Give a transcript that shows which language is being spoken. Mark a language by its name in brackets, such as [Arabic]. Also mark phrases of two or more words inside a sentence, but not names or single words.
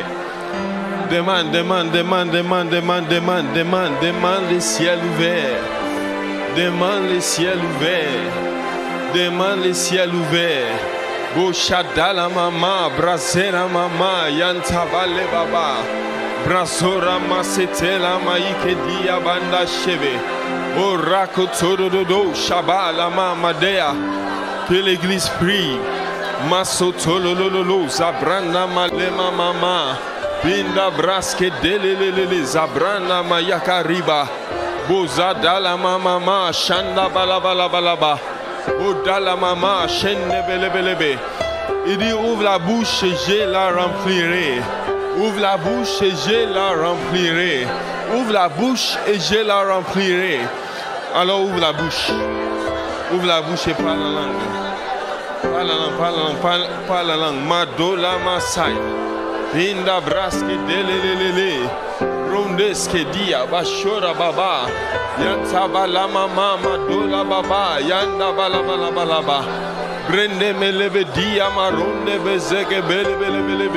[French] Demande, demande, demande, demande, demande, demande, demande, demande le ciel ouvert. Demande le ciel ouvert. Demande le ciel ouvert. Boshadala mama, Brazera mama, Yantabale baba, Brazora masetela maike dia banda cheve, Oraco todo Shabala mama dea, que l'église prie, Masotolololo, Zabrana malema mama, Pinda braske delelele, Zabrana mayakariba, Bozadala mama, Shanda balaba. Odala mama, chaîne belebelebe. Il dit ouvre la bouche et je la remplirai. Ouvre la bouche et je la remplirai. Ouvre la bouche et je la remplirai. Alors ouvre la bouche. Ouvre la bouche et parle la langue. Parle la langue. Madola masai. Pinda braske delelele. Rondeske dia bashora baba. Yanta bala mama madola baba. Yanda bala balaba. Brende melebe dia maronde bezeke belebe.